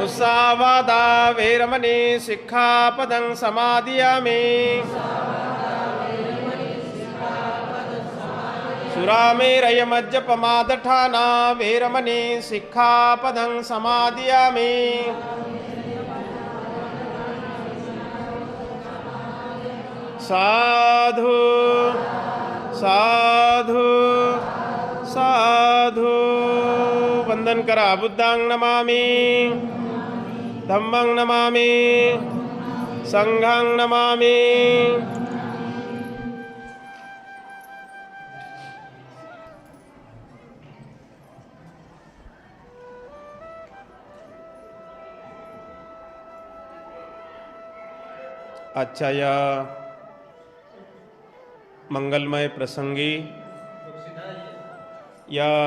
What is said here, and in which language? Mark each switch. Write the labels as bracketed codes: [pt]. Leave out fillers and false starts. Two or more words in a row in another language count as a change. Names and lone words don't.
[pi] मुसावादा वेरमणि सिक्खापदं समादियामि सुरामेरयमज्जपमादठाना वेरमणि सिक्खापदं समादियामि साधु साधु साधु [mr] वंदन करा. [pi] बुद्धां नमामि, धम्मं नमामि, संघं नमामि. [mr] आजच्या या मंगलमय प्रसंगी या